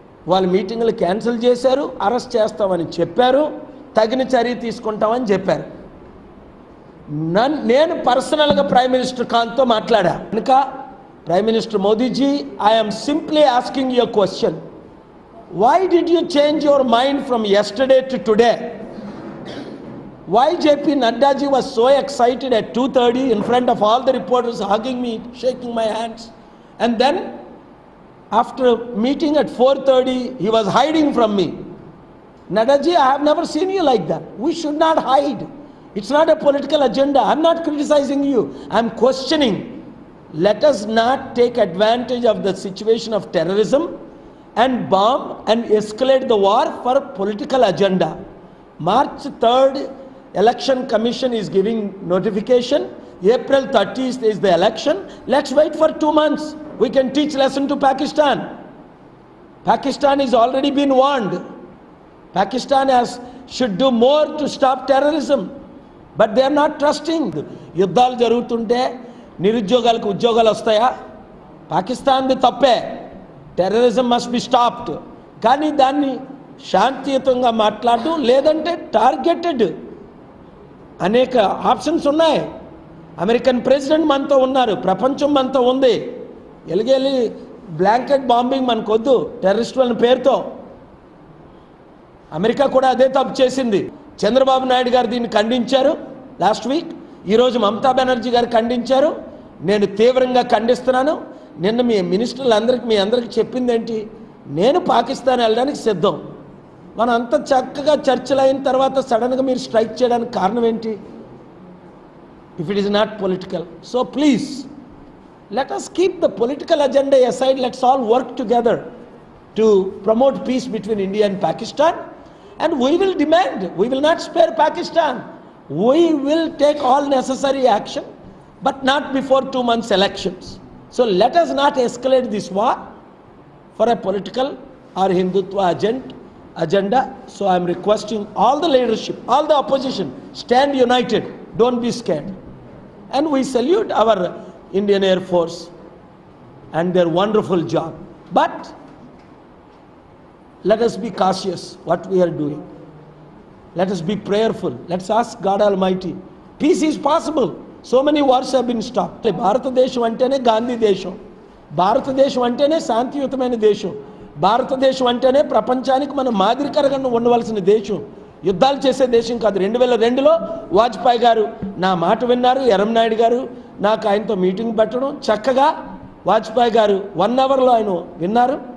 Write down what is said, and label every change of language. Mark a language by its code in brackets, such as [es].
[te] వాళ్ళ మీటింగ్లు క్యాన్సిల్ చేశారు. అరెస్ట్ చేస్తామని చెప్పారు, తగిన చర్య తీసుకుంటామని చెప్పారు. నేను పర్సనల్గా ప్రైమ్ మినిస్టర్ ఖాన్తో మాట్లాడా. కనుక prime minister Modiji, [en] I'm simply asking you question. Why did you change your mind from yesterday to today? Why JP Nadda ji was so excited at 2:30 in front of all the reporters, hugging me, shaking my hands, and then after meeting at 4:30 he was hiding from me? Nadda ji, I have never seen you like that. We should not hide. It's not a political agenda. I'm not criticizing you, I'm questioning. Let us not take advantage of the situation of terrorism and bomb and escalate the war for political agenda. March 3rd election commission is giving notification. April 30th is the election. Let's wait for 2 months. We can teach lesson to Pakistan. Pakistan is already been warned. Pakistan should do more to stop terrorism, but they are not trusting. [te] యుద్ధాలు జరుగుతుంటే నిరుద్యోగాలకు ఉద్యోగాలు వస్తాయా? పాకిస్తాన్ది తప్పే. [en] Terrorism must be stopped. [te] కానీ దాన్ని శాంతియుతంగా మాట్లాడడం, లేదంటే టార్గెటెడ్ అనేక ఆప్షన్స్ ఉన్నాయి. అమెరికన్ ప్రెసిడెంట్ మనతో ఉన్నారు, ప్రపంచం మనతో ఉంది. ఎలిగేలి బ్లాంకెట్ బాంబింగ్ మనకొద్దు టెర్రరిస్టుల పేరుతో. అమెరికా కూడా అదే తప్పు చేసింది. చంద్రబాబు నాయుడు గారు దీన్ని ఖండించారు లాస్ట్ వీక్. ఈరోజు మమతా బెనర్జీ గారు ఖండించారు. నేను తీవ్రంగా ఖండిస్తున్నాను. నిన్న మీ మినిస్టర్లందరికీ మీ అందరికీ చెప్పింది ఏంటి? నేను పాకిస్తాన్ వెళ్ళడానికి సిద్ధం. మనం అంత చక్కగా చర్చలు అయిన తర్వాత సడన్గా మీరు స్ట్రైక్ చేయడానికి కారణం ఏంటి? [en] If it is not political. So please Let us keep the political agenda aside. Let's all work together to promote peace between India and Pakistan. And we will demand, we will not spare Pakistan. We will take all necessary action, but not before 2 months elections. So let us not escalate this war for a political or Hindutva agenda. So I am requesting all the leadership, all the opposition, stand united, don't be scared. And we salute our Indian Air Force and their wonderful job. But let us be cautious what we are doing. Let us be prayerful. Let's ask God Almighty. Peace is possible. So many wars have been stopped. [te] భారతదేశం అంటేనే గాంధీ దేశం, భారతదేశం అంటేనే శాంతియుతమైన దేశం, భారతదేశం అంటేనే ప్రపంచానికి మనం మాదిరికరంగా ఉండవలసిన దేశం, యుద్ధాలు చేసే దేశం కాదు. 2002లో వాజ్పేయి గారు నా మాట విన్నారు, ఎర్రంనాయుడు గారు నాకు ఆయనతో మీటింగ్ పెట్టడం, చక్కగా వాజ్పేయి గారు 1 అవర్లో ఆయన విన్నారు.